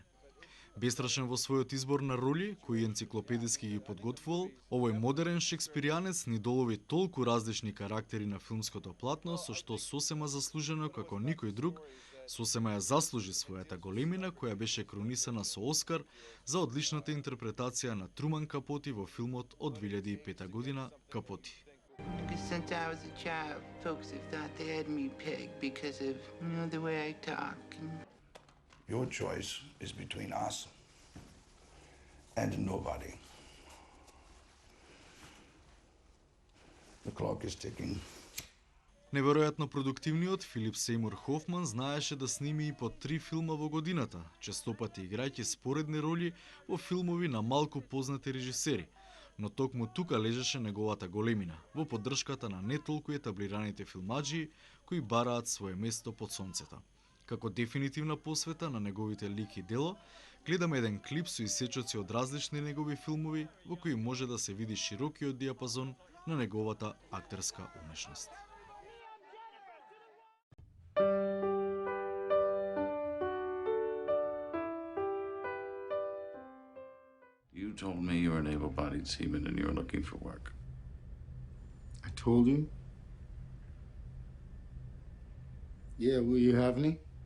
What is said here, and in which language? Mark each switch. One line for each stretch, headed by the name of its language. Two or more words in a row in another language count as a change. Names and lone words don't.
Macedonian: Бестрашен во својот избор на роли, кои енциклопедиски ги подготвувал, овој модерен шекспиријанец ни долови толку различни карактери на филмското платно, со што сосема заслужено како никој друг, сосема ја заслужи својата големина која беше кронисана со Оскар за одличната интерпретација на Труман Капоти во филмот од 2005 година Капоти.
English: Because since I was a child, folks have thought they had me pegged because of, the way I talk. Your choice is between us and nobody. The clock is ticking.
Macedonian: Неверојатно продуктивниот Филип Сеймур Хофман знаеше да сними и по 3 филма во годината, честопати играјќи споредни роли во филмови на малку познати режисери, но токму тука лежеше неговата големина, во поддршката на не толку етаблираните филмаджии кои бараат свое место под сонцето. Како дефинитивна посвета на неговите лик и дело, гледаме еден клип со исечоци од различни негови филмови во кои може да се види широкиот диапазон на неговата актерска умешност.
English: You told me you were an able-bodied seaman and you were looking for work. I told you? Yeah, will you have any?